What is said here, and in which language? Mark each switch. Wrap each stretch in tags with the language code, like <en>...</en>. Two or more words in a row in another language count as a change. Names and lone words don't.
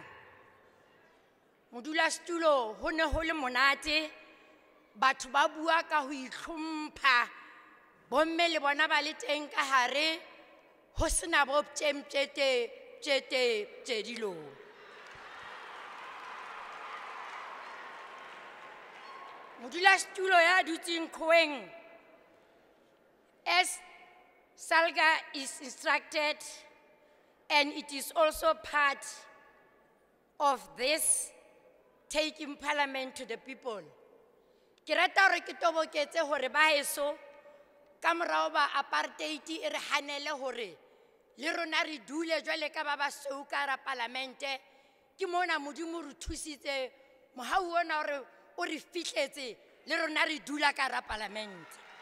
<st>Modulasetulo ho ne ho le monate, batho ba bua ka ho itlhompha, bomme le bona ba le teng ka hare, ho sena bo tjete dilo. Modulasetulo ya dutseng Gauteng,</st> <en>as Salga is instructed, and it is also part of this taking parliament to the people.</en> <st>Ke rata hore ke toboketse hore ba heso ka morao ba apartheid e re hanele hore le rona re dule jwale ka ba basweu ka hara parlamente, ke mona Modimo re thusitse mohau ona hore o re fihletse le rona re dula ka hara parlamente.</st>